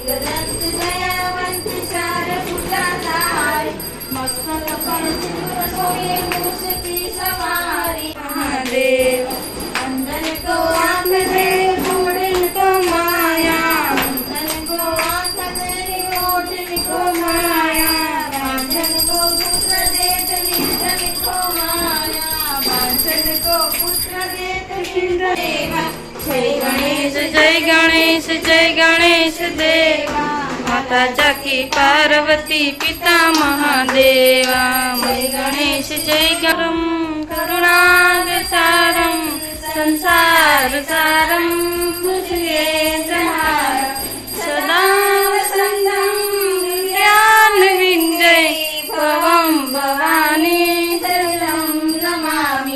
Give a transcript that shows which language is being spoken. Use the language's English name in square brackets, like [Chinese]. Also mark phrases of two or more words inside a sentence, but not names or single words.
[Hindi] दंत दयावंत चार भुजाधारी, मस्तक पर सिंदूर सोए मूस की सवारी, महादेव अंधन को आंख दे बूढ़न को माया, अंधन को आंख दे बूढ़न को माया, बांझन को पुत्र दे निर्धन को माया, बांझन को पुत्र दे निर्धन। जय गणेश जय गणेश जय गणेश देवा, माता जाकी पार्वती पिता महादेवा, जय गणेश जय गरम [Sanskrit] करुणागसारं संसार सारं भुजगेन्द्रहारं सदा वसन्तं ज्ञानविन्दे भवं भवानी शरणं नमामि।